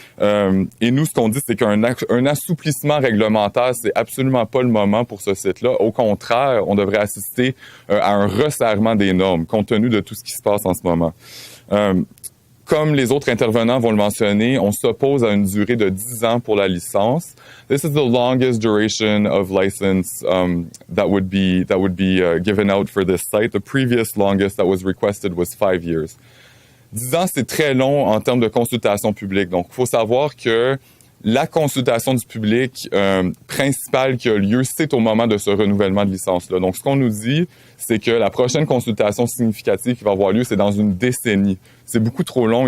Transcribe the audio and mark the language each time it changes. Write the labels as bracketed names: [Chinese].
[French] Et nous, ce qu'on dit, c'est qu'un assouplissement réglementaire, c'est absolument pas le moment pour ce site-là. Au contraire, on devrait assister à un resserrement des normes, compte tenu de tout ce qui se passe en ce moment. Comme les autres intervenants vont le mentionner, on s'oppose à une durée de 10 ans pour la licence. [English] This is the longest duration of license that would be given out for this site. The previous longest that was requested was 5 years. [French] 10 ans, c'est très long en termes de consultation publique. Donc, il faut savoir que la consultation du public principale qui a lieu, c'est au moment de ce renouvellement de licence-là. Donc, ce qu'on nous dit, c'est que la prochaine consultation significative qui va avoir lieu, c'est dans une décennie. C'est beaucoup trop long.